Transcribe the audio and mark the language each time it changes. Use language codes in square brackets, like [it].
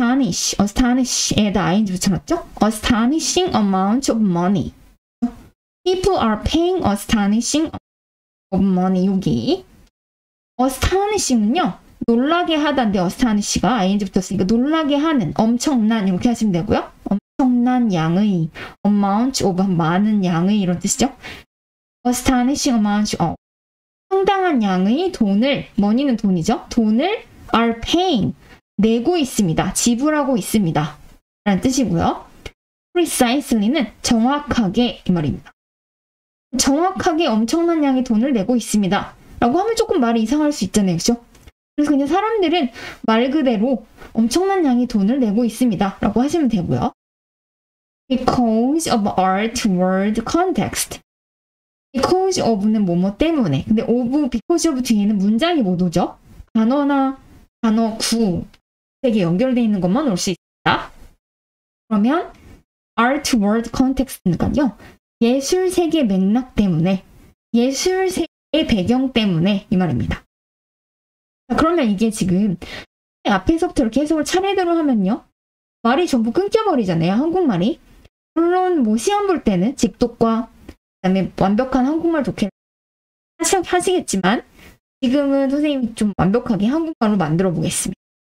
[ko] astonish에다 ing 붙여놨죠? [en] astonishing amount of money. People are paying astonishing of money. [ko] 여기 astonishing은요, 놀라게 하다인데 astonish가 ing 붙었으니까 놀라게 하는, 엄청난 이렇게 하시면 되고요. 엄청난 양의, amount of 많은 양의 이런 뜻이죠. [en] astonishing amount of [ko] 상당한 양의 돈을, money는 돈이죠. 돈을 [en] are paying [ko] 내고 있습니다. 지불하고 있습니다. 라는 뜻이고요. precisely는 정확하게 이 말입니다. 정확하게 엄청난 양의 돈을 내고 있습니다. 라고 하면 조금 말이 이상할 수 있잖아요. 그죠? 그래서 그냥 사람들은 말 그대로 엄청난 양의 돈을 내고 있습니다. 라고 하시면 되고요. [en] Because of art word context. [ko] Because of는 뭐뭐 때문에. 근데 of, because of 뒤에는 문장이 못 오죠. 단어나 단어 구 되게 연결되어 있는 것만 올 수 있습니다. 그러면 art word context니까요. 예술 세계 맥락 때문에, 예술 세계 배경 때문에 이 말입니다. 자, 그러면 이게 지금 앞에서부터 이렇게 해석을 차례대로 하면요. 말이 전부 끊겨버리잖아요. 한국말이. 물론 뭐 시험 볼 때는 직독과 그다음에 완벽한 한국말 독해를 하시겠지만 지금은 선생님이 좀 완벽하게 한국말로 만들어 보겠습니다.